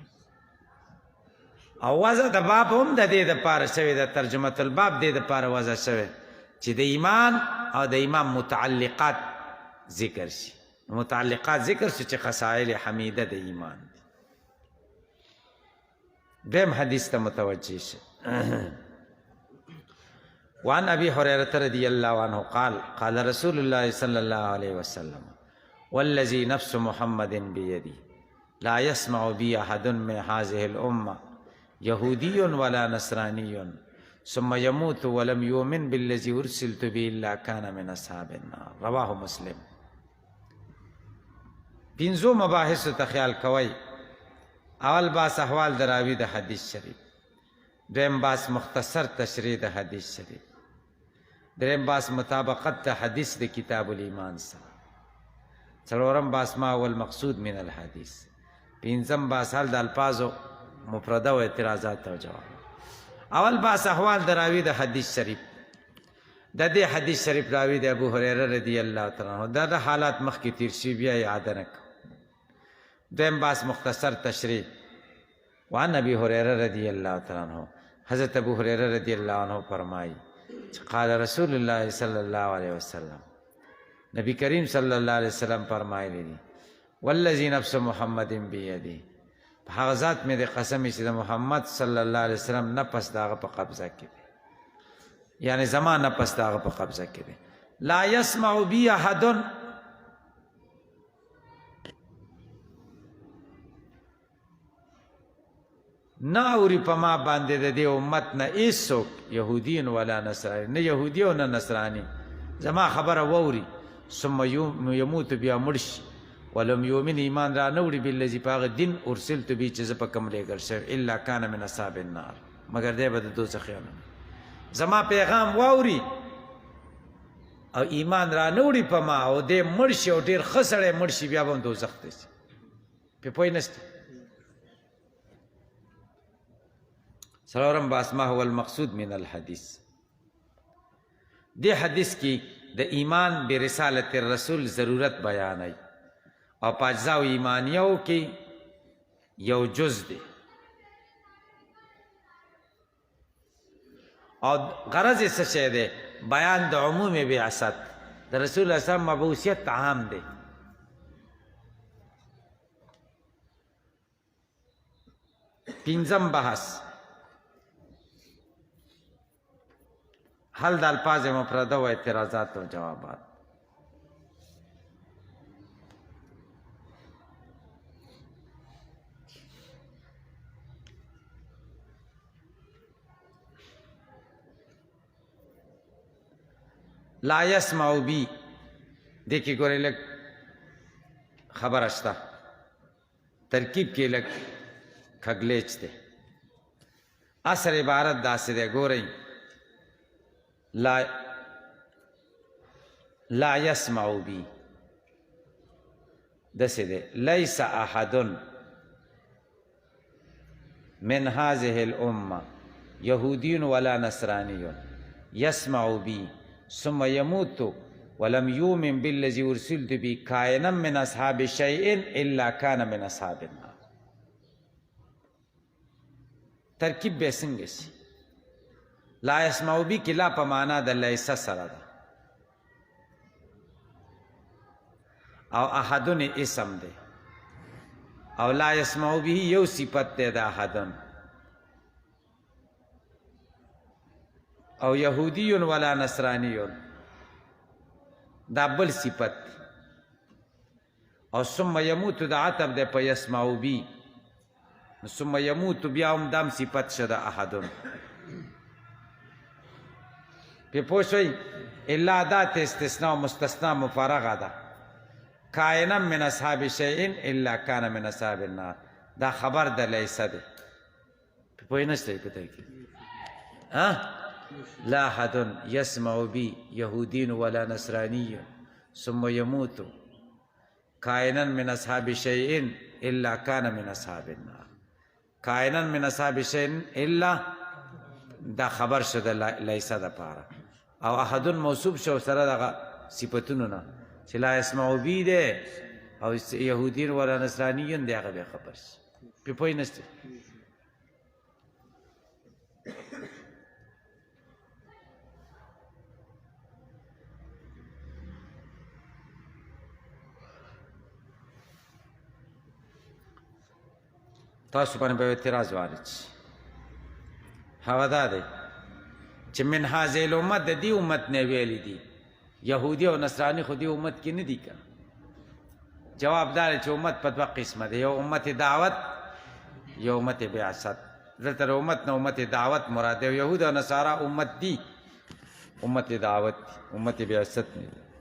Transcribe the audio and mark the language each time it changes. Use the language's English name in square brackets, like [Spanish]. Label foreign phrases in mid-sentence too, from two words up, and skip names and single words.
[Pashto] او وضع د باب هم د دې دپاره شوې ده، [Arabic] ترجمه الباب [Pashto] دې دپاره وضع شوې چې د ایمان او د ایمان متعلقات ذکر شي. متعلقات ذکر شي چې خصائل حمیده د ایمان دي. دویم حدیث ته متوجه شي. [Arabic] وعن ابي هريره رضي الله عنه قال قال رسول الله صلى الله عليه وسلم والذي نفس محمد بيدي لا يسمع بي احد من هذه الامه يهودي ولا نصراني ثم يموت ولم يؤمن بالذي ارسلت به الا كان من اصحاب النار. رواه مسلم. [Pashto] پنځو مباحثو ته خیال کوئ. اول باس احوال دراوی د حدیث شریف، دویم باس مختصر تشریح د حدیث شریف، دریم باس مطابقت د حدیث د کتاب الایمان سره، څلورم باس [Arabic] ما والمقصود من الحدیث. [Pashto] پنځم باس حل د الفاظو مفرده او اعتراضات او جواب. اول باس احوال د راوی د حدیث شریف. د دې حدیث شریف راوی د ابو هریره [Arabic] رضی الله تعالی عنہ [Pashto] دا حالات مخکې تیر شي بیا اعاده نه کوو. دویم باس مختصر تشریح. [Arabic] وعن ابي هريره رضی الله تعالی عنہ [Pashto] حضرت ابو هريره [Arabic] رضی الله عنہ [Pashto] فرمایي [Arabic] قال رسول الله صلی الله علیه وسلم [Pashto] نبی کریم [Arabic] صلی الله علیه وسلم [Pashto] فرمایلی دي [Arabic] والذي نفس محمد بيده [Pashto] هغه ذات مې د قسم چې د محمد [Arabic] صلی الله علیه وسلم [Pashto] نفس داغه په قبضه کې دی، یعنی زما نفس داغه په قبضه کې دی. [Arabic] لا يسمع بي احد [Pashto] نه اوري په ما باندې د دې امت نه هیڅوک [Arabic] یهودین ولا نصرانی، [Pashto] نه یهودی او نه نصرانی زما خبره ووري [Arabic] ثم یموت [Pashto] بیا مړ شي [Arabic] ولم یؤمن [Pashto] ایمان را نه وړي بالذي په هغه دین [Arabic] ارسلت به [Pashto] چې زه په کوم لېږل شوی [Arabic] الا کان من اصحاب النار، [Pashto] مگر دی به د دوزخیانو. زما پیغام واوري او ایمان را نه وړي په ما او دی مړ شي او ډېر ښه سړی مړ شي بیا به هم دوزخ ته شي. پې پوه نسته. څلورم باس [Arabic] ما هو المقصود من الحدیث. [Pashto] دې حدیث کې د ایمان [Arabic] برسالت الرسول [Pashto] ضرورت بیانوي او په اجزاء ایمانیو کې یو جز دی او غرض یې څه شی دی؟ بیان د عموم بعثت د [Arabic] رسول الله صلی الله علیه وسلم [Pashto] مبعوثیت عام دی. پنځم بحث حل د الفاظ مفرده و اعتراضات و جوابات. [Arabic] لا يسمع بي [Pashto] دې کې ګورې لږ خبره شته، ترکیب کې لږ کږلیچ دی. اصل عبارت داسې دی، ګورئ [Arabic] لا يسمع بي [Pashto] دسې دی [Arabic] ليس احد من هذه الامه يهودي ولا نصراني يسمع بي ثم يموت ولم يؤمن بالذي ارسلت به كائنا من اصحاب شيء الا كان من اصحاب النار. [Pashto] ترکیب به څنګه شي؟ [Arabic] لا يسمع بي [Pashto] کې لا په معنا د لیس سره ده او احدن اسم دی او [Arabic] لا يسمع به [Pashto] یو صفت دی د احدن او [Arabic] یهودی ولا نصرانی [Pashto] دا بل صفت او [Arabic] ثم يموت [Pashto] د عتب دی په [Arabic] يسمع بي ثم يموت [Pashto] بیا هم دام صفت شده احدن. پې پوه شئ الا دات استثناء مستثنا مفرغه ده. [Arabic] کائنا من اصحاب شیء الا کان من اصحاب النار [Pashto] دا خبر د لیسه ده. پې پوه نشئ په دې کې [Arabic] لا احد يسمع بي يهودي ولا نصراني ثم يموت كائنا من اصحاب شيء الا كان من اصحاب النار. كائنا من اصحاب شيء الا [Pashto] دا خبر شده لیسه ده پاره او احدن موصوب شو سره دغه صفتونو نه چې [Arabic] لا يسمع بي [Pashto] ده او [Arabic] يهودي ولا نصراني [Pashto] دی هغه به خبر شي. پې پوه نشته. تاسو باندې به اعتراض وارد شي. هغه دا دی چې [Arabic] من هذه الامت [Pashto] د دې امت نه ویلي دي یهودي او نصراني خو دې امت کې نه دي که. جواب دا دی چې امت په دوه قسمه دی، یو امت دعوت یو امت بعثت. دلته امت نه امت دعوت مراد دی. یهود او نصارا امت دي، امت دعوت دي، امت بعثت نه دي.